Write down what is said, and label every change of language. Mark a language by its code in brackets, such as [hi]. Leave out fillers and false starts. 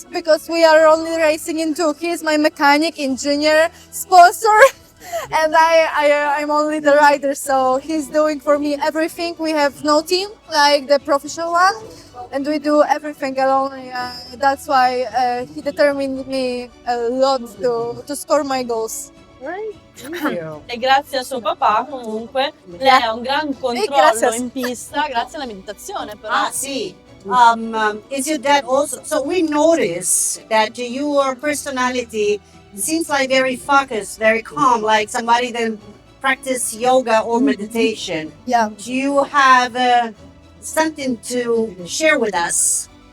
[en] Because we are only racing in two. He's my mechanic, engineer, sponsor, and I'm only the rider. So he's doing for me everything. We have no team like the professional one, and we do everything alone. That's why he determined me a lot to score my goals. Right. [it] E grazie al suo papà comunque lei ha un gran controllo in pista grazie alla meditazione però. [en] Ah, see. Is your dad also? So we notice that your personality seems like very focused, very calm, like somebody that practice yoga or meditation. Yeah. Do you have something to share with us?